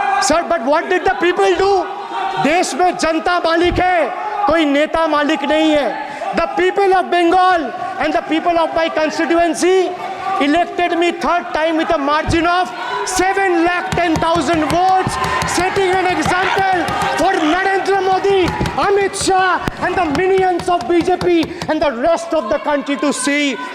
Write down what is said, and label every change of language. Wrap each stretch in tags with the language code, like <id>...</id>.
<en>Sir, but what did the people do?</en> <hi>देश में जनता मालिक है, कोई नेता मालिक नहीं है.</hi> <en>The people of Bengal and the people of my constituency elected me third time with a margin of 710,000 votes, setting an example for Narendra Modi, Amit Shah and the minions of BJP and the rest of the country to see.</en>